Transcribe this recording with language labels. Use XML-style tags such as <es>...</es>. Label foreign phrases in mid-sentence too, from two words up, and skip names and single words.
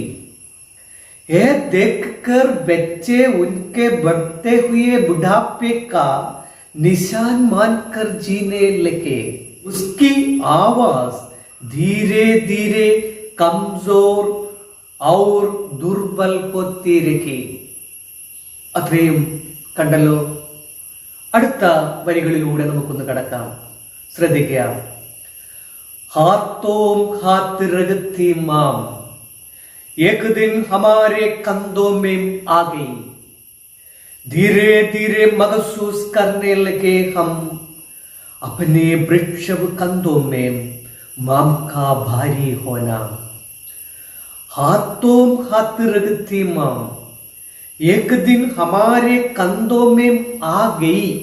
<hi>यह देखकर बच्चे उनके बढ़ते हुए बुढ़ापे का निशान मानकर जीने लगे. उसकी आवाज धीरे धीरे कमजोर और दुर्बल होती रही.</hi> <ml>അത്രയും കണ്ടല്ലോ. അടുത്ത വരികളിലൂടെ നമുക്കൊന്ന് കടക്കാം.</ml> <hi>ശ്രദ്ധിക്കുക. हाथों हाथ रखती माँ, एक दिन हमारे कंधों में आ गई. धीरे धीरे महसूस करने लगे हम अपने वृक्षव कंधों में माम का भारी होना. हाथों हाथ रखती माम, एक दिन हमारे कंधों में आ गई.</hi>